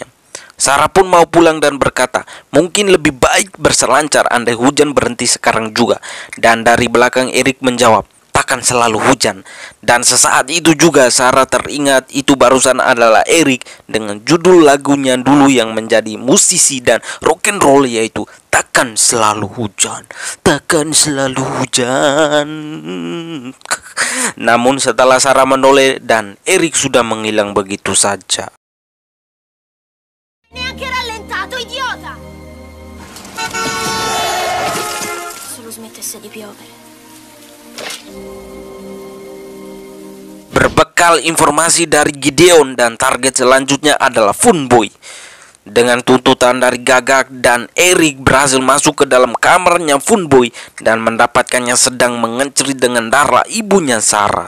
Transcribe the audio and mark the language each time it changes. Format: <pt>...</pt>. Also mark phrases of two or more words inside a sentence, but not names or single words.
<id>Sarah pun mau pulang dan berkata, mungkin lebih baik berselancar andai hujan berhenti sekarang juga. Dan dari belakang Eric menjawab, takkan selalu hujan. Dan sesaat itu juga Sarah teringat itu barusan adalah Eric dengan judul lagunya dulu yang menjadi musisi dan</id> <en>rock and roll,</en> <id>yaitu takkan selalu hujan, takkan selalu hujan. Namun setelah Sarah menoleh dan Eric sudah menghilang begitu saja.</id> <it>Neanche rallentato, idiota! Solo smettesse di piovere.</it> <id>Berbekal informasi dari Gideon, dan target selanjutnya adalah Funboy. Dengan tuntutan dari Gagak dan Eric berhasil masuk ke dalam kamarnya Funboy dan mendapatkannya sedang mengencerit dengan Darla, ibunya Sarah.</id>